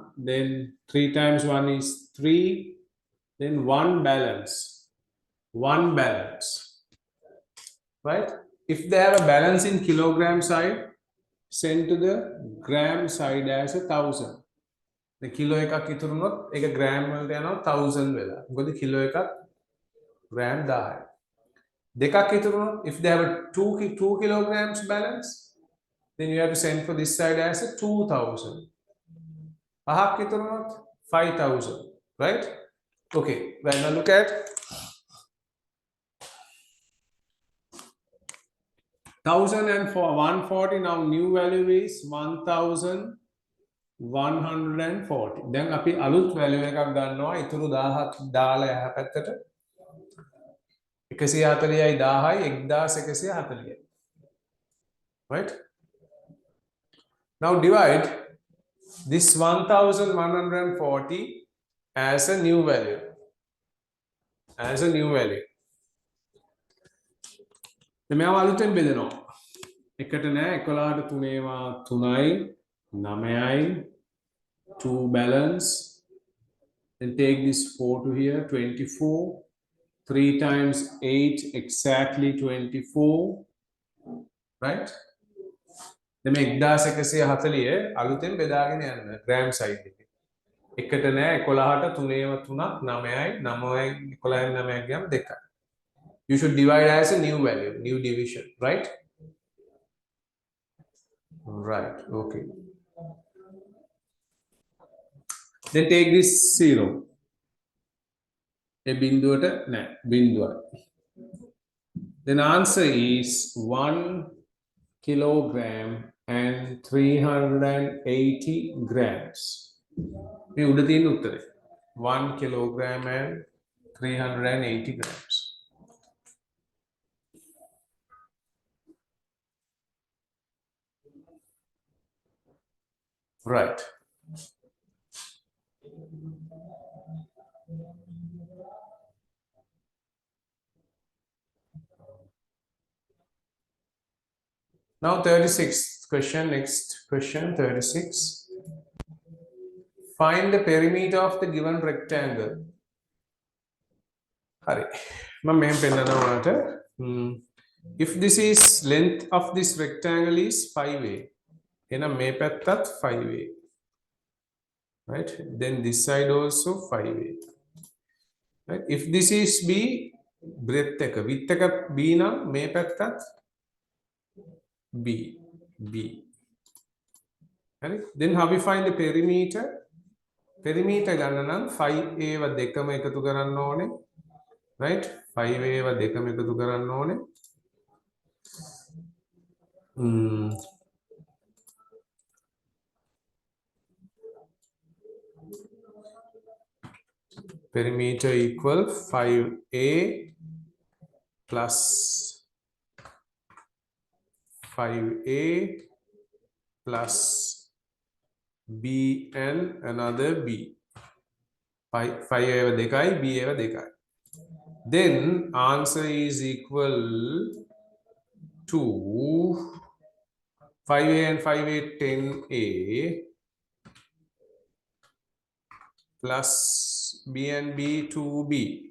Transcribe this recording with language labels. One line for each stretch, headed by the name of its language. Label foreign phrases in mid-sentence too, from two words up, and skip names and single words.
English: Then 3 times 1 is 3. Then 1 balance. 1 balance. Right? If they have a balance in kilogram side, send to the gram side as 1,000. The kilo
Sinhala: එකක් ඉතුරු වුණොත් ඒක gram වලට යනවා 1000 වෙලා. මොකද කිලෝ එකක් gram 1000. දෙකක් ඉතුරු වුණොත්
English: if they have a 2 kilograms balance, then you have to send for this side as a 2000.
Sinhala: පහක් ඉතුරු වුණොත් 5000,
English: right? Okay, when I look at 1,140, now new value is 1,140.
Sinhala: දැන් අපි අලුත් value එකක් ගන්නවා ඉතුරු 1000ක් දාලා එහා පැත්තට 140යි 1000යි 1140.
English: Right? Now divide this 1,140 as a new value. As a new value.
Sinhala: මෙයාව අලුතෙන් බෙදනවා. එකට නෑ 11ට 3වා 3යි 9යි 2 balance.
English: Then take this 4 to here 24. 3 times 8 exactly 24. Right?
Sinhala: දැන් මේ 1140 අලුතෙන් බෙදාගෙන යන්න
English: gram side
Sinhala: එකේ. එකට නෑ 11ට 3ව 3ක් 9යි 9යි 11යි 9යි ගියම 2යි.
English: You should divide as a new value, new division, right? Right, okay. Then take this 0. A binduata, na, bindua. Then answer is 1 kilogram and 380 grams.
Sinhala: මේ උඩ තියෙන උත්තරේ
English: 1 kilogram and 380 grams. Right. Now 36th question, next question 36. Find the perimeter of the given rectangle. Hurry. If this is length of this rectangle is 5a,
Sinhala: එහෙනම් මේ පැත්තත් 5a, right?
English: Then this side also 5a, right? If this is b, breadth එක width එක b
Sinhala: නම් මේ පැත්තත්
English: b, right? Then how we find the perimeter?
Sinhala: Perimeter ගන්න නම් 5a ව දෙකම එකතු කරන්න ඕනේ, right? 5a ව දෙකම එකතු කරන්න ඕනේ.
English: Perimeter equal 5a plus 5a plus B and another B.
Sinhala: 5 eva 2යි, B eva 2යි.
English: Then answer is equal to 5A and 5A 10A plus B and B 2B.